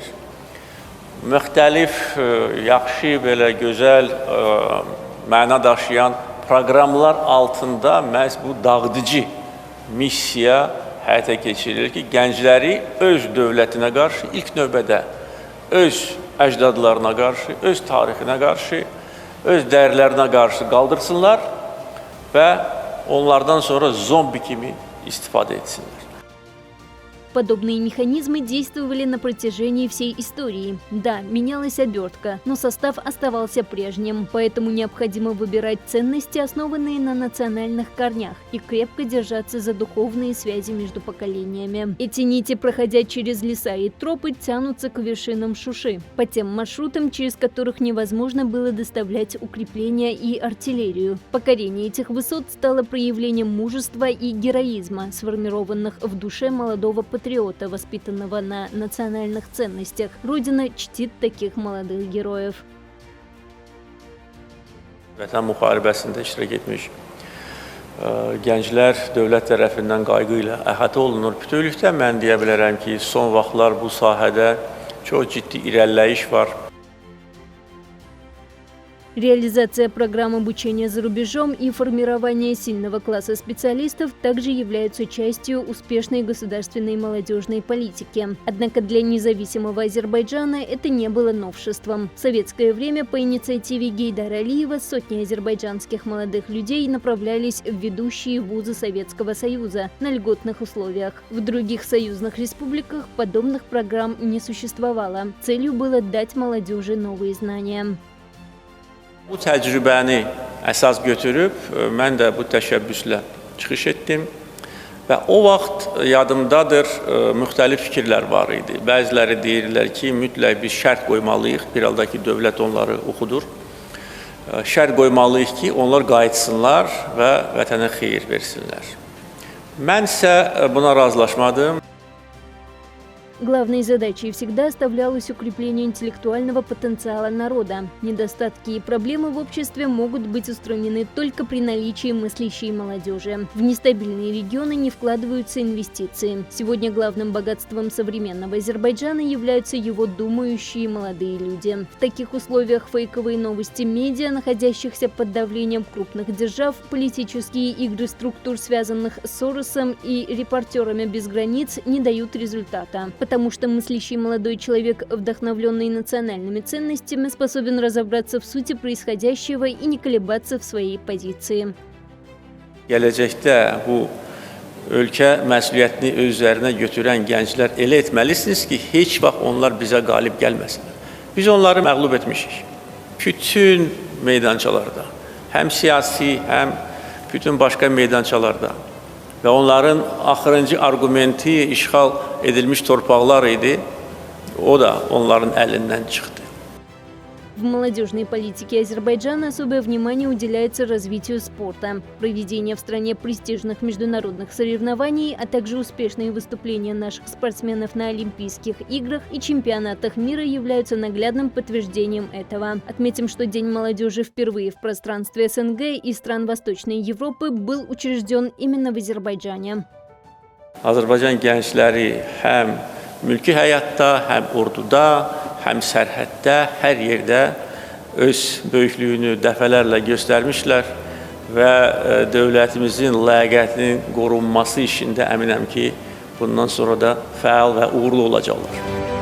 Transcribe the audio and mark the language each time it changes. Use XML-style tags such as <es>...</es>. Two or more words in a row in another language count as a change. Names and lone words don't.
<az>Müxtəlif, yaxşı, belə gözəl, məna daşıyan proqramlar altında məhz bu dağıdıcı missiya həyata keçirilir ki, gəncləri öz dövlətinə qarşı, ilk növbədə öz əcdadlarına qarşı, öz tarixinə qarşı, öz dəyərlərinə qarşı qaldırsınlar və onlardan sonra zombi kimi istifadə etsinlər.</az> <ru>Подобные механизмы действовали на протяжении всей истории. Да, менялась обертка, но состав оставался прежним, поэтому необходимо выбирать ценности, основанные на национальных корнях, и крепко держаться за духовные связи между поколениями. Эти нити, проходя через леса и тропы, тянутся к вершинам Шуши, по тем маршрутам, через которых невозможно было доставлять укрепления и артиллерию. Покорение этих высот стало проявлением мужества и героизма, сформированных в душе молодого патриота, воспитанного на национальных ценностях. Родина чтит таких молодых героев.</ru> <az>Vətən müharibəsində iştirak etmiş gənclər dövlət tərəfindən qayğı ilə əhatə olunur. Bütövlükdə mən deyə bilərəm ki, son vaxtlar bu sahədə çox ciddi irəliləyiş var.</az> <ru>Реализация программ обучения за рубежом и формирование сильного класса специалистов также являются частью успешной государственной молодежной политики. Однако для независимого Азербайджана это не было новшеством. В советское время по инициативе Гейдара Алиева сотни азербайджанских молодых людей направлялись в ведущие вузы Советского Союза на льготных условиях. В других союзных республиках подобных программ не существовало. Целью было дать молодежи новые знания.</ru> <az>Bu təcrübəni əsas götürüb, mən də bu təşəbbüslə çıxış etdim və o vaxt yadımdadır, müxtəlif fikirlər var idi. Bəziləri deyirlər ki, mütləq biz şərt qoymalıyıq, bir halda ki, dövlət onları oxudur. Şərt qoymalıyıq ki, onlar qayıtsınlar və vətənə xeyir versinlər. Mən isə buna razılaşmadım.</az> <ru>Главной задачей всегда оставлялось укрепление интеллектуального потенциала народа. Недостатки и проблемы в обществе могут быть устранены только при наличии мыслящей молодежи. В нестабильные регионы не вкладываются инвестиции. Сегодня главным богатством современного Азербайджана являются его думающие молодые люди. В таких условиях фейковые новости медиа, находящихся под давлением крупных держав, политические игры структур, связанных с Соросом и репортерами без границ, не дают результата. Потому что мыслящий молодой человек, вдохновленный национальными ценностями, способен разобраться в сути происходящего и не колебаться в своей позиции.</ru> <az>Gələcəkdə bu ölkə məsuliyyətini öz üzərinə götürən gənclər elə etməlisiniz ki, heç vaxt onlar bizə qalib gəlməsin. Biz onları məğlub etmişik. Bütün meydançalarda, həm siyasi, həm bütün başqa meydançalarda. Və onların axırıncı argumenti işğal edilmiş torpaqlar idi, o da onların əlindən çıxdı.</az> <ru>В молодежной политике Азербайджана особое внимание уделяется развитию спорта. Проведение в стране престижных международных соревнований, а также успешные выступления наших спортсменов на Олимпийских играх и чемпионатах мира являются наглядным подтверждением этого. Отметим, что День молодежи впервые в пространстве СНГ и стран Восточной Европы был учрежден именно в Азербайджане.</ru> <az>Azərbaycan gəncləri həm mülki həyatda, həm orduda, həm sərhəddə, hər yerdə öz böyüklüyünü dəfələrlə göstərmişlər və dövlətimizin ləyaqətinin qorunması işində əminəm ki, bundan sonra da fəal və uğurlu olacaqlar.</az>